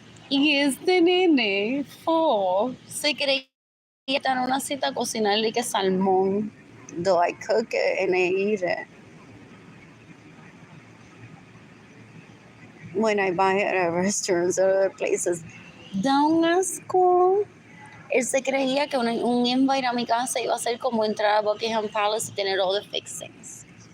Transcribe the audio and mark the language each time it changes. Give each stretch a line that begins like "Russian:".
Spanish: Y este nene, se creía estar en una cita a cocinarle que salmón.
English: Though I cook it and I eat it. When I buy it at restaurants or other places.
Spanish: Da un asco. Él se creía que un invite a mi casa iba a ser como entrar a Buckingham Palace y tener
English: all the fixings.